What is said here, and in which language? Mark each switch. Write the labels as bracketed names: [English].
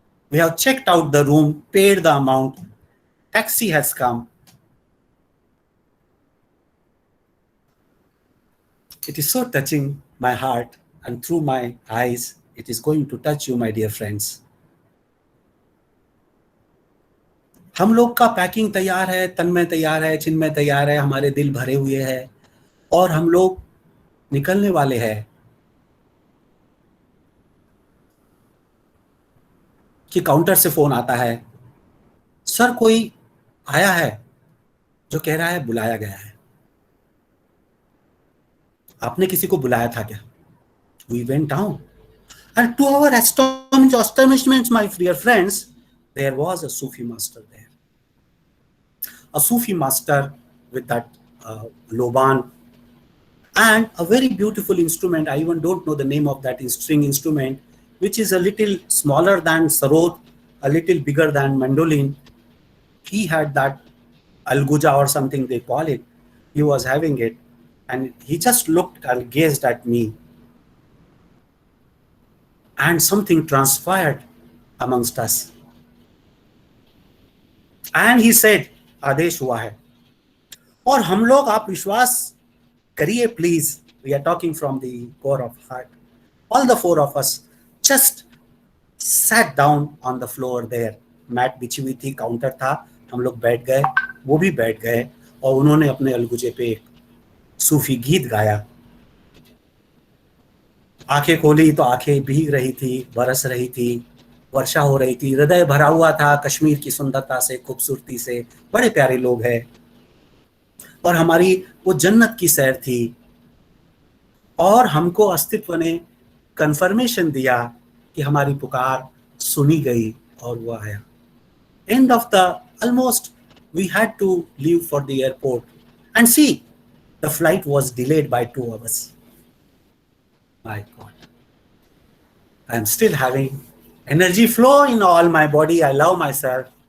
[English] We have checked out the room, paid the amount, taxi has come. It is so touching my heart, and through my eyes, it is going to touch you, my dear friends. [Hindi] हम लोग का packing तैयार है, तन्मय तैयार है, चिन्मय तैयार है, हमारे दिल भरे हुए हैं और हम लोग निकलने वाले हैं कि काउंटर से फोन आता है, सर कोई आया है जो कह रहा है बुलाया गया है. आपने किसी को बुलाया था क्या? [English] We went down, and to our astonishment, my dear friends, there was a Sufi master there. A Sufi master with that loban and a very beautiful instrument. I even don't know the name of that string instrument, which is a little smaller than sarod, a little bigger than mandolin. He had that alguja or something they call it. He was having it, and he just looked and gazed at me. And something transpired amongst us. And he said, [Hindi] आदेश हुआ है. और हम लोग, आप विश्वास करिए [English] please, we are talking from the core of heart. All the four of us just sat down on the floor there. [Hindi] Mat बिछी हुई थी, काउंटर था, हम लोग बैठ गए, वो भी बैठ गए और उन्होंने अपने अलगुजे पे एक सूफी गीत गाया. आंखें खोली तो आंखें भीग रही थी, बरस रही थी, वर्षा हो रही थी, हृदय भरा हुआ था कश्मीर की सुंदरता से, खूबसूरती से. बड़े प्यारे लोग हैं और हमारी वो जन्नत की सैर थी. और हमको अस्तित्व ने कंफर्मेशन दिया कि हमारी पुकार सुनी गई और वो आया. [English] End of the almost we had to leave for the airport, and see, the flight was delayed by 2 hours. My God, I am still having energy flow in all my body. I love myself.